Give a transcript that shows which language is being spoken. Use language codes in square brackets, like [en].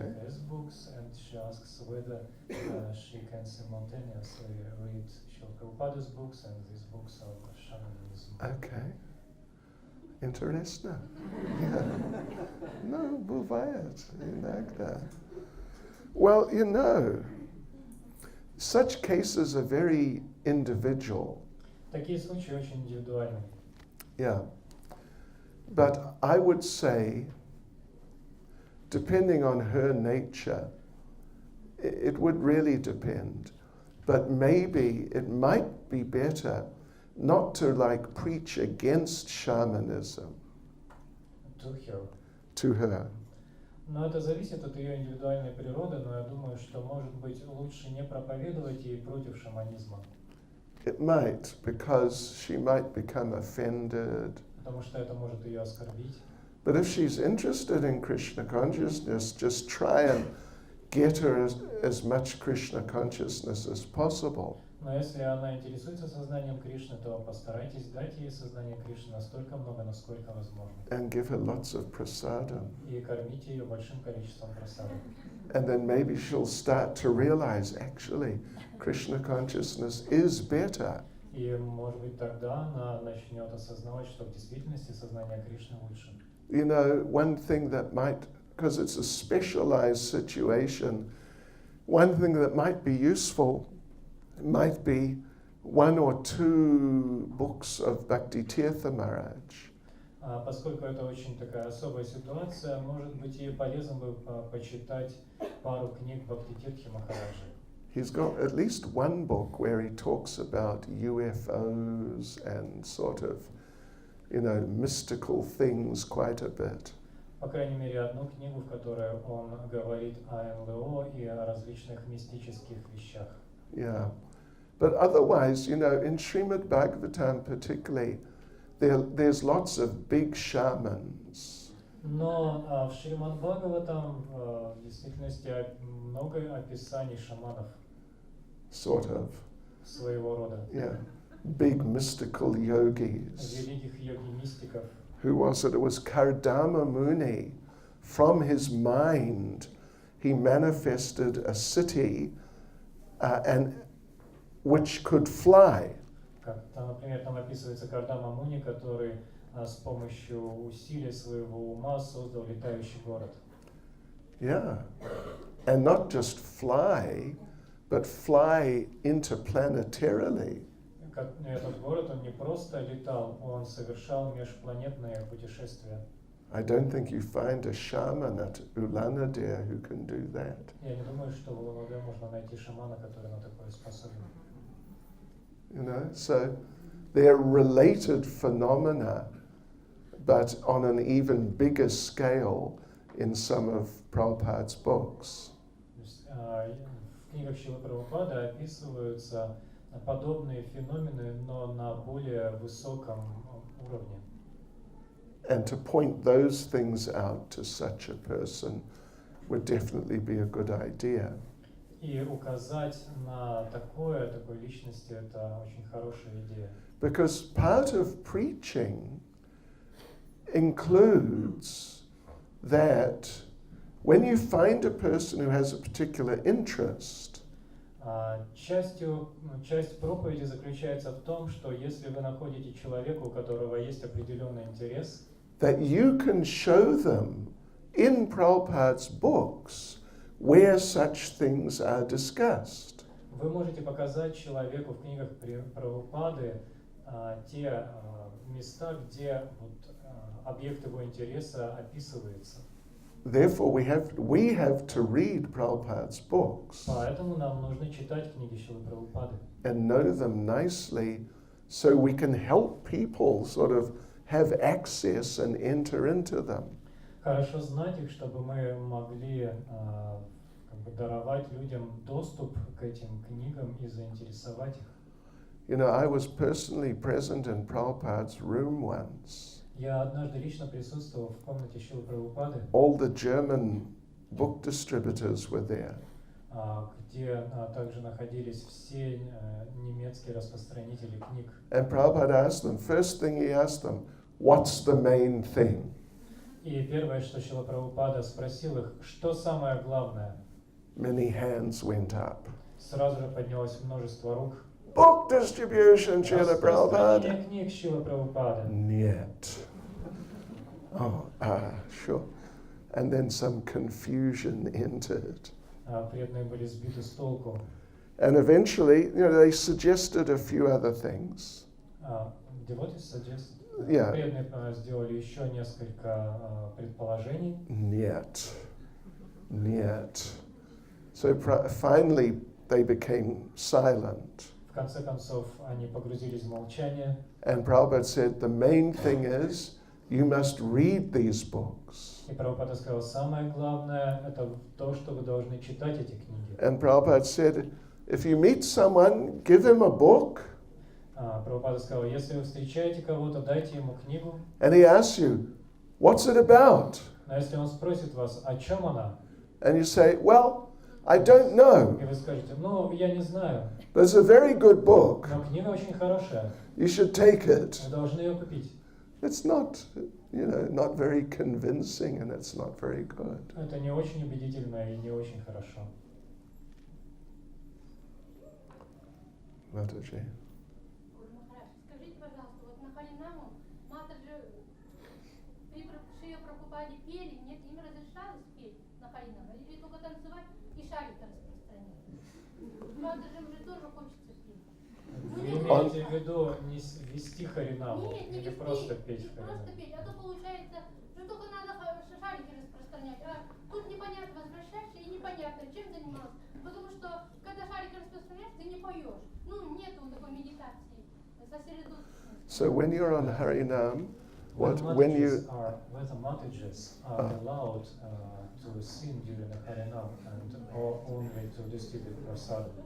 [en] She has books and she asks whether she can simultaneously read Srila Prabhupada's books and these books of shamanism. Okay. [ru] Интересно. [en] Yeah. No, [ru] бывает иногда. [en] Well, you know, such cases are very individual. [ru] Такие случаи очень индивидуальны. [en] Yeah. But I would say, depending on her nature, it would really depend. But maybe it might be better not to like preach against shamanism To her. to her. [ru] Но это зависит от ее индивидуальной природы, но я думаю, что, может быть, лучше не проповедовать ей против шаманизма. [en] It might, because she might become offended. [ru] Потому что это может ее оскорбить. [en] But if she's interested in Krishna consciousness, just try and get her as much Krishna consciousness as possible. [ru] Но если она интересуется сознанием Кришны, то постарайтесь дать ей сознание Кришны настолько много, насколько возможно. [en] And give her lots of prasadam. [ru] И кормите ее большим количеством прасады. [en] And then maybe she'll start to realize, actually, Krishna consciousness is better. [ru] И, может быть, тогда она начнет осознавать, что в действительности сознание Кришны лучше. [en] You know, one thing that might, because it's a specialized situation, one thing that might be useful might be one or two books of Bhakti Tirtha Maharaj. [ru] Поскольку это очень такая особая ситуация, может быть, ей полезно бы почитать пару книг Бхактитиртхи Махараджи. [en] He's got at least one book where he talks about UFOs and sort of, you know, mystical things quite a bit. [ru] По крайней мере, одну книгу, в которой он говорит о НЛО и о различных мистических вещах. [en] Yeah. But otherwise, you know, in Srimad Bhagavatam particularly, there's lots of big shamans. [ru] Но в Шримад Бхагаватам в действительности много описаний шаманов. [en] Sort of. [ru] Своего рода. [en] Yeah. Big mystical yogis. [ru] Великих йоги-мистиков. [en] Who was it? It was Kardama Muni. From his mind, he manifested a city and which could fly. [ru] Там, например, там описывается Кардама Муни, который с помощью усилий своего ума создал летающий город. [en] Yeah. And not just fly, but fly interplanetarily. [ru] Этот город, он не просто летал, он совершал межпланетные путешествия. [en] I don't think you find a shaman at Ulanadir who can do that. [ru] Я не думаю, что в Улан-Удэ можно найти шамана, который на такое способен. [en] You know, so they're related phenomena, but on an even bigger scale in some of Prabhupada's books. [ru] То есть, в книгах Шрилы Прабхупады описываются подобные феномены, но на более высоком уровне. [en] And to point those things out to such a person would definitely be a good idea. [ru] И указать на такой личности — это очень хорошая идея. [en] Because part of preaching includes that when you find a person who has a particular interest, [ru] Часть проповеди заключается в том, что если вы находите человека, у которого есть определенный интерес, [en] that you can show them in Prabhupada's books where such things are discussed. [ru] вы можете показать человеку в книгах Прабхупады те места, где объект его интереса описывается. [en] Therefore, we have to read Prabhupada's books [ru] Поэтому нам нужно читать книги Шрилы Прабхупады [en] and know them nicely so we can help people sort of have access and enter into them. [ru] Хорошо знать их, чтобы мы могли даровать людям доступ к этим книгам и заинтересовать их. [en] You know, I was personally present in Prabhupada's room once. [ru] Я однажды лично присутствовал в комнате Шрилы Прабхупады, [en] All the German book distributors were there. [ru] где также находились все немецкие распространители книг. [en] And Prabhupada asked them, first thing he asked them, what's the main thing? [ru] И первое, что Шрила Прабхупада спросил их, что самое главное, [en] Many hands went up. [ru] сразу же поднялось множество рук. [en] Book distribution, Srila Prabhupada. [ru] Распространение книг Шрила Прабхупады. Niet. [en] Oh, sure. And then some confusion entered. [ru] Преданные были сбиты с толку. [en] And eventually, you know, they suggested a few other things. Devotees suggested. Yeah. [ru] Преданные сделали еще несколько предположений. Niet. [en] So finally, they became silent. [ru] В конце концов, они погрузились в молчание. [en] And Prabhupada said, the main thing is, you must read these books. [ru] И Прабхупада сказал, самое главное — это то, что вы должны читать эти книги. [en] And Prabhupada said, if you meet someone, give him a book. [ru] Прабхупада сказал, если вы встречаете кого-то, дайте ему книгу. [en] And he asks you, what's it about? [ru] Но если он спросит вас, о чем она, [en] And you say, well, I don't know. [ru] и вы скажете, ну, я не знаю, [en] But it's a very good book. [ru] но книга очень хорошая, [en] You should take it. [ru] вы должны ее купить. [en] It's not, not very convincing and it's not very good. [ru] Это не очень убедительно и не очень хорошо. [en] Mataji. [ru] Скажите, пожалуйста, вот на Харинаму Матаджи при Шриле Прабхупаде пели, нет, им разрешалось петь на Харинаму, или только танцевать и шарик распространять? Матаджи уже тоже хочется петь. Вы имеете в виду не вести Харинаму Нет, не или вести, просто петь не в Харинаму? просто петь, а то получается, что только надо шарики распространять, а тут непонятно, возвращаешься и непонятно, чем занимался. Потому что, когда шарики распространяешь, ты не поешь. Ну, нету такой медитации, сосредоточенности. [en] So when you're on Harinam, Whether when you Matajas are allowed to sing during the Harinam and or only to distribute prasad.